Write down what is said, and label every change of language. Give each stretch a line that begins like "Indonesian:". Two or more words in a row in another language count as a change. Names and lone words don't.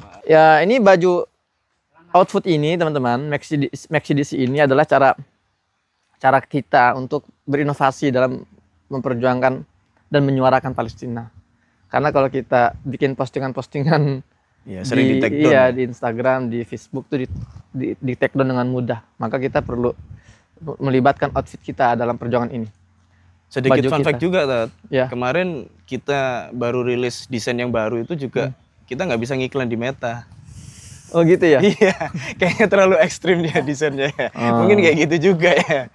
Indonesian: Ya ini baju outfit ini teman-teman, McDC ini adalah cara kita untuk berinovasi dalam memperjuangkan dan menyuarakan Palestina. Karena kalau kita bikin postingan-postingan ya, sering di
English: take down.
Indonesian: Iya, di Instagram, di Facebook tuh di
English: take down
Indonesian: dengan mudah. Maka kita perlu melibatkan outfit kita dalam perjuangan ini. Sedikit Baju
English: fun fact
Indonesian: kita. juga, Tat. Ya. Kemarin kita baru rilis desain yang baru itu juga kita nggak bisa ngiklan di Meta. Oh gitu ya? Iya, kayaknya terlalu ekstrim dia desainnya. Mungkin kayak gitu juga ya.